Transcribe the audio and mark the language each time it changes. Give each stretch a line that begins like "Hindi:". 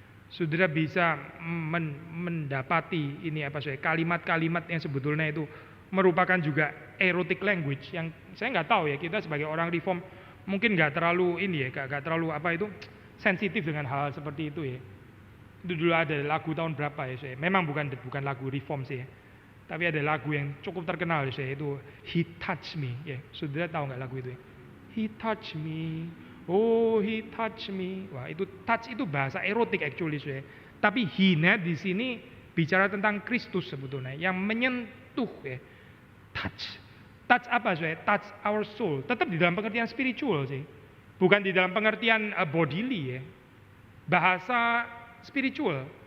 Indonesian: Sudah bisa mendapati ini kalimat-kalimat yang sebetulnya itu merupakan juga
English: erotic language
Indonesian: yang saya nggak tahu ya, kita sebagai orang reform mungkin nggak terlalu ini ya, nggak terlalu sensitif dengan hal seperti itu ya. Itu dulu ada lagu tahun berapa ya saya, memang bukan lagu reform sih ya. Tapi ada lagu yang cukup terkenal saya itu He Touch Me ya. Saudara tahu nggak lagu itu ya?
English: He touch me, oh he touch me.
Indonesian: Wah itu touch itu bahasa erotik actually saya. Tapi he-nya di sini bicara tentang Kristus sebetulnya yang menyentuh ya. Touch apa saya?
English: Touch our soul.
Indonesian: Tetap di dalam pengertian spiritual sih. Bukan di dalam pengertian bodily ya. Bahasa spiritual.